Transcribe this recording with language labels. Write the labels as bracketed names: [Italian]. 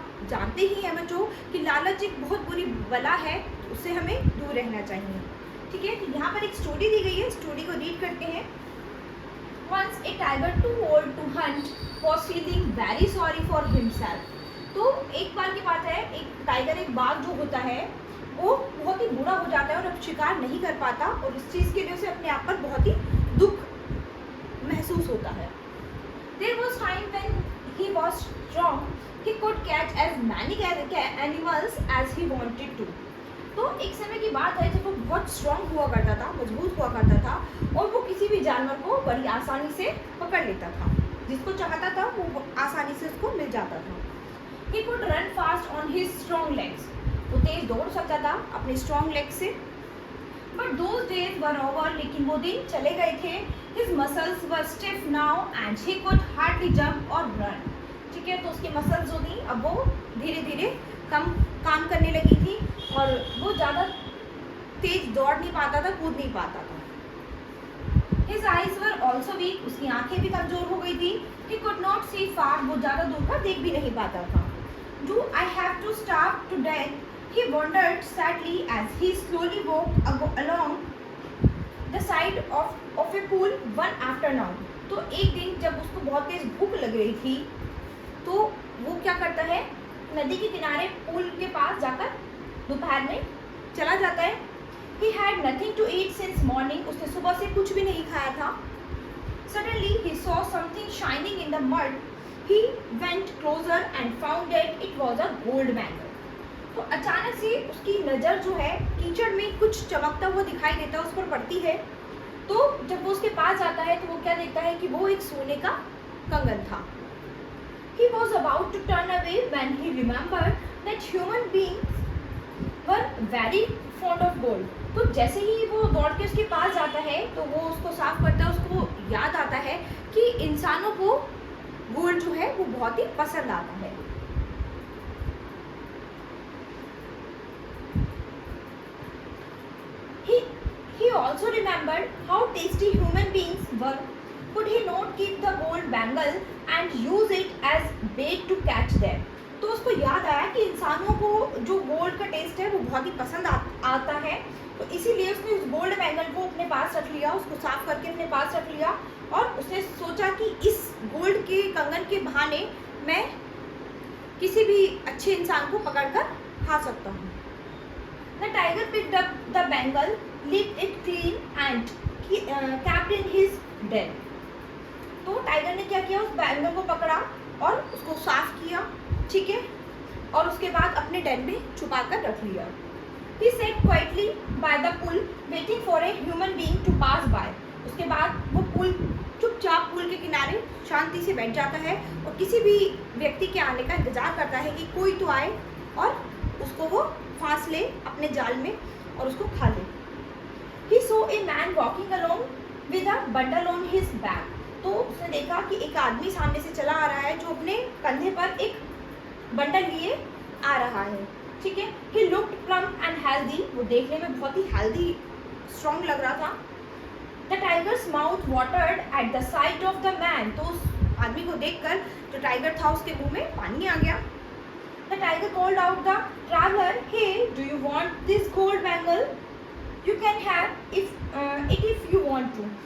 [Hindi] जानते ही हैं बच्चों कि लालच एक बहुत बुरी बला है, उससे हमें दूर रहना चाहिए। ठीक है, तो यहाँ पर एक स्टोरी दी गई है, स्टोरी को रीड करते हैं। [English] Once a tiger too old to hunt was feeling very sorry for himself. [Hindi] तो एक बार की बात है, एक टाइगर, एक बाघ जो होता है वो बहुत ही बूढ़ा हो जाता है और अब शिकार नहीं कर पाता और इस चीज़ के लिए उसे अपने आप पर बहुत ही दुख महसूस होता है। [English] There was time when he was strong, he could catch as many animals as he wanted to. [Hindi] तो एक समय की बात है जब वो बहुत स्ट्रॉन्ग हुआ करता था, मजबूत हुआ करता था और वो किसी भी जानवर को बड़ी आसानी से पकड़ लेता था, जिसको चाहता था वो आसानी से उसको मिल जाता था। [English] He could run fast on his strong legs. [Hindi] वो तेज दौड़ सकता था अपने स्ट्रॉन्ग लेग से। [English] But those days were over. [Hindi] लेकिन वो दिन चले गए थे। [English] His muscles were stiff now and he could hardly jump or run. [Hindi] ठीक है, तो उसकी मसल्स जो थी अब वो धीरे धीरे कम काम करने लगी थी और वो ज़्यादा तेज दौड़ नहीं पाता था, कूद नहीं पाता था। [English] His eyes were also weak. [Hindi] उसकी आंखें भी कमजोर हो गई थी। [English] He could not see far. [Hindi] वो ज़्यादा दूर का देख भी नहीं पाता था। [English] Do I have to starve to death? He wondered sadly as he slowly walked along the side of a pool one afternoon. [Hindi] तो एक दिन जब उसको बहुत तेज भूख लग रही थी तो वो क्या करता है, नदी के किनारे पूल के पास जाकर दोपहर में चला जाता है। [English] He had nothing to eat since morning. [Hindi] उसने सुबह से कुछ भी नहीं खाया था। [English] Suddenly he saw something shining in the mud. He went closer and found that it was a gold bangle. [Hindi] तो अचानक से उसकी नज़र जो है कीचड़ में कुछ चमकता हुआ दिखाई देता है, उस पर पड़ती है। तो जब वो उसके पास जाता है तो वो क्या देखता है कि वो एक सोने का कंगन था। [English] He was about to turn away when he remembered that human beings were very fond of gold. [Hindi] तो जैसे ही वो दौड़ के उसके पास जाता है तो वो उसको साफ करता है, उसको याद आता है कि इंसानों को गोल्ड जो है वो बहुत ही पसंद आता है। [English] He also remembered how tasty human beings were. Could he not keep the gold bangle and use it as bait to catch them? [Hindi] तो उसको याद आया कि इंसानों को जो गोल्ड का टेस्ट है वो बहुत ही पसंद आता है, तो इसीलिए उसने उस गोल्ड बैंगल को अपने पास रख लिया, उसको साफ करके अपने पास रख लिया और उसने सोचा कि इस गोल्ड के कंगन के बहाने मैं किसी भी अच्छे इंसान को पकड़कर खा सकता हूँ। [English] The tiger picked up the bangle, licked it clean and kept in his den. [Hindi] तो टाइगर ने क्या किया, उस बैंगल को पकड़ा और उसको साफ किया, ठीक है, और उसके बाद अपने डेन में छुपा कर रख लिया। [English] He sat quietly by the pool, waiting for a human being to pass by. [Hindi] उसके बाद वो पुल चुपचाप पुल के किनारे शांति से बैठ जाता है और किसी भी व्यक्ति के आने का इंतजार करता है कि कोई तो आए और उसको वो फांस ले अपने जाल में और उसको खा ले। [English] He saw a man walking along with a bundle on his back. [Hindi] तो उसने देखा कि एक आदमी सामने से चला आ रहा है जो अपने कंधे पर एक बंडल लिए आ रहा है, ठीक है। [English] He looked plump and healthy. [Hindi] वो देखने में बहुत ही हेल्दी, स्ट्रॉन्ग लग रहा था। [English] The tiger's mouth watered at the sight of the man. [Hindi] तो उस आदमी को देखकर जो टाइगर था उसके मुंह में पानी आ गया। [English] The tiger called out the traveler, "Hey, do you want this gold bangle? You can have it if you want to."